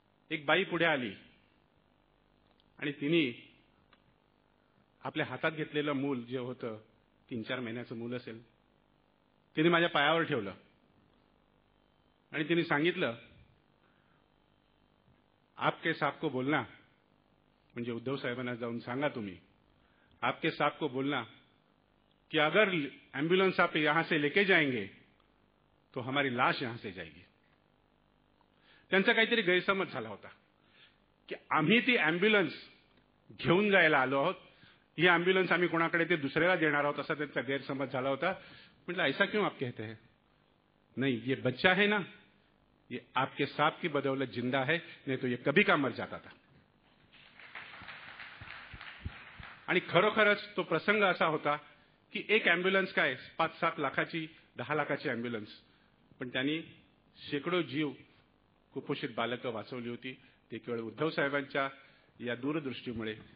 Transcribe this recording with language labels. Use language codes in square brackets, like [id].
[mr] एक बाई पुढे आली आणि तिने आपल्या हातात घेतलेलं मूल जे होतं 3-4 महिन्याचं मूल असेल, तिने माझ्या पायावर ठेवलं आणि तिने सांगितलं [hi] आपके साहब को बोलना, [mr] म्हणजे उद्धव साहेबांना जाऊन सांगा तुम्ही, [hi] आपके साहब को बोलना कि अगर एम्बुलेंस आप यहां से लेके जाएंगे तो हमारी लाश यहां से जाएगी. [mr] त्यांचा काहीतरी गैरसमज झाला होता की आम्ही ती अँब्युलन्स घेऊन जायला आलो आहोत, ही अँब्युलन्स आम्ही कोणाकडे ते दुसऱ्याला देणार आहोत असा त्यांचा गैरसमज झाला होता. [hi] म्हटलं ऐसा क्यों आप कहते हैं. नहीं, ये बच्चा है ना, ये आपके साहब की बदौलत जिंदा है, नहीं तो ये कभी का मर जाता था. [mr] आणि खरोखरच तो प्रसंग असा होता की एक अँब्युलन्स काय 5-7 लाखाची 10 लाखाची अँब्युलन्स, पण त्यांनी शेकडो जीव, कुपोषित बालकं वाचवली होती. ते केवळ उद्धव साहेबांच्या या दूरदृष्टीमुळे.